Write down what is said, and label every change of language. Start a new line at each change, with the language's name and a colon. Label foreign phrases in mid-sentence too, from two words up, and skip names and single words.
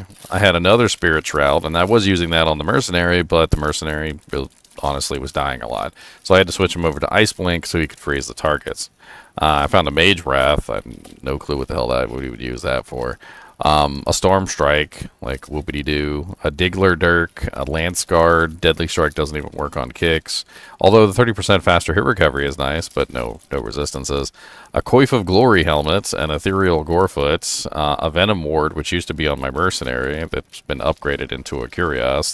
English: I had another spirit shroud, and I was using that on the mercenary, but the mercenary honestly was dying a lot. So I had to switch him over to Ice Blink so he could freeze the targets. I found a Mage Wrath. I have no clue what the hell that we would use that for. A Storm Strike, like whoopity-doo. A Diggler Dirk, a Lance Guard. Deadly Strike doesn't even work on kicks. Although the 30% faster hit recovery is nice, but no resistances. A Coif of Glory helmet, an Ethereal Gorefoot, a Venom Ward, which used to be on my Mercenary, that's been upgraded into a Curious.